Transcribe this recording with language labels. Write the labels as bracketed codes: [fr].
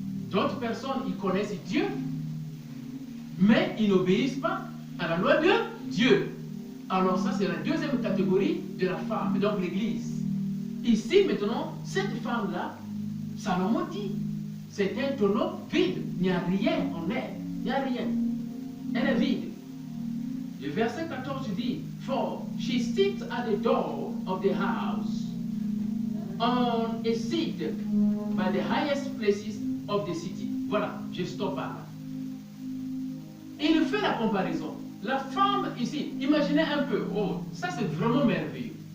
[fr] D'autres personnes, ils connaissent Dieu, mais ils n'obéissent pas à la loi de Dieu. Alors ça, c'est la deuxième catégorie de la femme, donc l'Église. Ici, maintenant, cette femme-là, Salomon dit, c'est un tonneau vide. Il n'y a rien en elle. Il n'y a rien. Elle est vide. Le verset 14 dit, [en] For she sits at the door of the house, on a seat by the highest places of the city. [fr] Voilà, je stoppe par là. Il fait la comparaison. La femme ici, imaginez un peu, oh, ça c'est vraiment merveilleux.